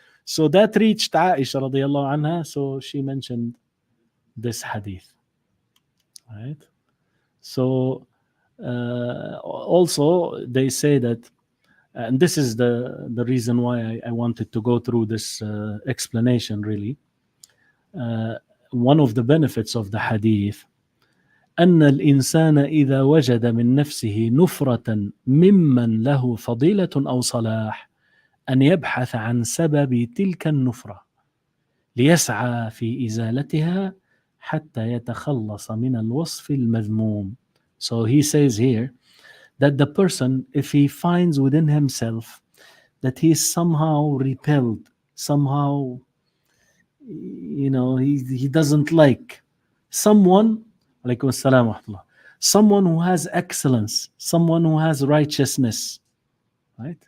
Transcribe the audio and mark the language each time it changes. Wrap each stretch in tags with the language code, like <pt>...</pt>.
<en>So that reached Aisha radiallahu anha, so she mentioned this hadith, right? So also they say that, and this is the reason why I wanted to go through this explanation really. One of the benefits of the hadith,</en> <ar>أن الإنسان إذا وجد من نفسه نفرة ممن له فضيلة أو صلاح أن يبحث عن سبب تلك النفرة ليسعى في إزالتها حتى يتخلص من الوصف المذموم.</ar> <en>So he says here that the person, if he finds within himself that he is somehow repelled, somehow, he doesn't like someone, someone who has excellence, someone who has righteousness, right?</en>